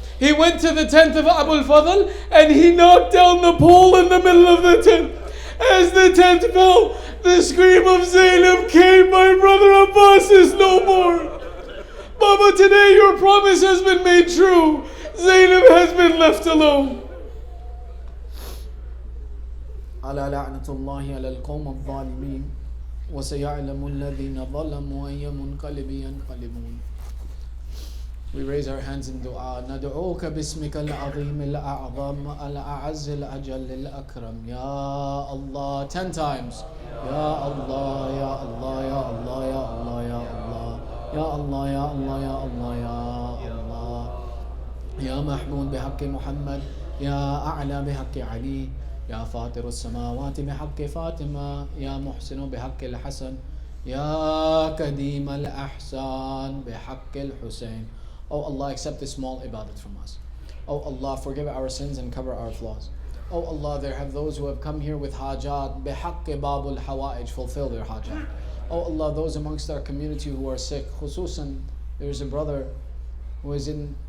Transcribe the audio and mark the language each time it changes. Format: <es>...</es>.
<en>He went to the tent of Abu al-Fadl and he knocked down the pole in the middle of the tent. As the tent fell, the scream of Zainab came, my brother Abbas is no more. Baba, today your promise has been made true. Zainab has been left alone.</en> <ar>على لعنة الله على القوم الظالمين وسيعلم الذين ظلموا أي منقلب ينقلبون.</ar> <en>We raise our hands in dua.</en> <ar>ندعوك باسمك العظيم الأعظم الأعز الأجل الأكرم. Ya Allah,</ar> <en>10 times.</en> <ar>Ya Allah, Ya Allah, Ya Allah, Ya Allah, Ya Allah. Ya Allah, Ya Allah, Ya Allah, Ya Allah. Ya Mahmoud بحق محمد. يا أعلى بحق علي. يا فاطر السماوات بحق فاطمة. يا محسن بحق الحسن. يا كديم الأحسان بحق الحسين.</ar> <en>Oh Allah, accept this small ibadat from us. Oh Allah, forgive our sins and cover our flaws. Oh Allah, there have those who have come here with hajat.</en> <ar>بحق باب الحوائج,</ar> <en>fulfill their hajat. Oh Allah, those amongst our community who are sick, khususan, there is a brother who is in</en>